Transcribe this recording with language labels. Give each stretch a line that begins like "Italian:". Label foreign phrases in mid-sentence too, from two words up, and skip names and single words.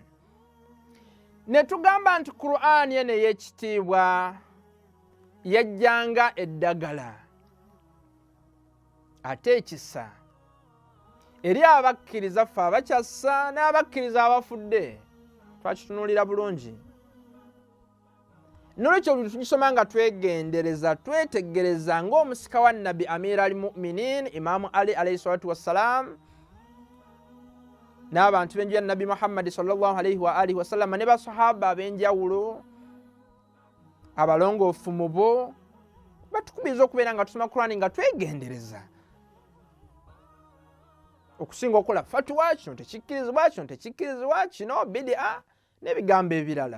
Ganda: Ne tugamba nti Qur'an yene y'ekitiibwa yajjanga eddagala ate ekisa eri abakkiriza ffe abakyassa n'abakkiriza abafudde. Twakitunuulira bulungi. Nolwekyo buli tugisoma nga twegendereza twetegereza ng'omusika wa Nabi Amir al-Mu'minin Imaamu
Arabic: Ali alayhi salatu wassalaam
Ganda: n'abantu b'enju ya Nabi Muhammad
Arabic: sallallahu alayhi wa alihi wasallam
Ganda: ne basahaba ab'enjawulo abalongoofu mu bo batukubiriza okubeera nga tusoma Qur'ani nga twegendereza okusinga okukola fatwa, kino tekikkirizibwa, kino tekikkirizibwa, kino bid'a n'ebigambo ebirala.